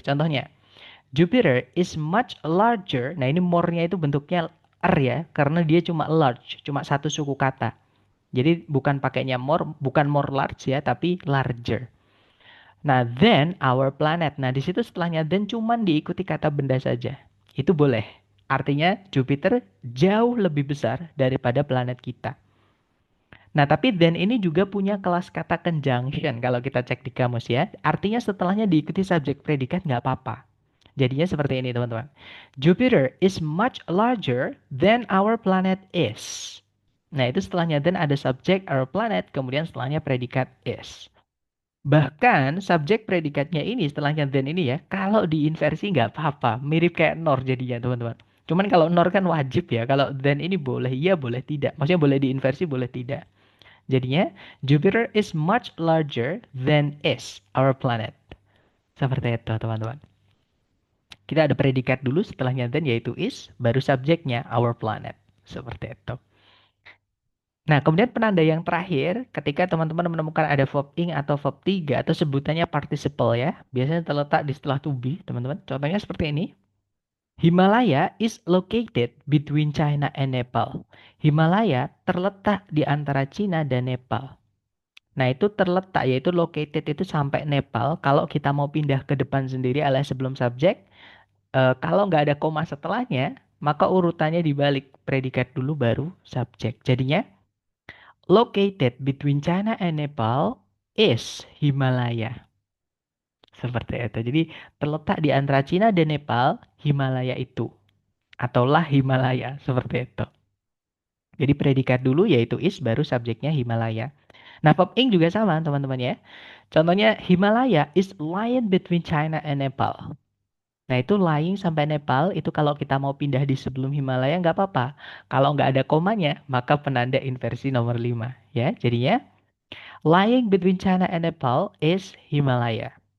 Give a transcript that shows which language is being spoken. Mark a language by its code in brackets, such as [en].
[en] Contohnya Jupiter is much larger. [id] Nah, ini more-nya itu bentuknya R ya, karena dia cuma large, cuma satu suku kata. Jadi bukan pakainya more, bukan more large ya, tapi larger. Nah, [en] then our planet. [id] Nah, di situ setelahnya then cuman diikuti kata benda saja. Itu boleh. Artinya Jupiter jauh lebih besar daripada planet kita. Nah, tapi then ini juga punya kelas kata conjunction kalau kita cek di kamus ya. Artinya setelahnya diikuti subjek predikat nggak apa-apa. Jadinya seperti ini teman-teman. [en] Jupiter is much larger than our planet is. [id] Nah itu setelahnya then ada subjek our planet, kemudian setelahnya predikat is. Bahkan subjek predikatnya ini setelahnya then ini ya, kalau diinversi nggak apa-apa. Mirip kayak nor jadinya teman-teman. Cuman kalau nor kan wajib ya, kalau then ini boleh iya boleh tidak. Maksudnya boleh diinversi boleh tidak. [en] Jadinya Jupiter is much larger than is our planet. [id] Seperti itu teman-teman. Kita ada predikat dulu setelahnya then yaitu is, baru subjeknya our planet. Seperti itu. Nah, kemudian penanda yang terakhir, ketika teman-teman menemukan ada verb ing atau verb 3 atau sebutannya participle ya, biasanya terletak di setelah to be, teman-teman. Contohnya seperti ini. [en] Himalaya is located between China and Nepal. [id] Himalaya terletak di antara China dan Nepal. Nah, itu terletak yaitu located itu sampai Nepal. Kalau kita mau pindah ke depan sendiri alias sebelum subjek, kalau nggak ada koma setelahnya, maka urutannya dibalik. Predikat dulu baru subjek. [en] Jadinya, located between China and Nepal is Himalaya. [id] Seperti itu. Jadi, terletak di antara China dan Nepal, Himalaya itu. Ataulah Himalaya. Seperti itu. Jadi, predikat dulu yaitu is, baru subjeknya Himalaya. Nah, verb ing juga sama, teman-teman ya. [en] Contohnya, Himalaya is lying between China and Nepal. [id] Nah, itu lying sampai Nepal, itu kalau kita mau pindah di sebelum Himalaya nggak apa-apa. Kalau nggak ada komanya, maka penanda inversi nomor 5. [en] Ya, jadinya, lying between China and Nepal is Himalaya.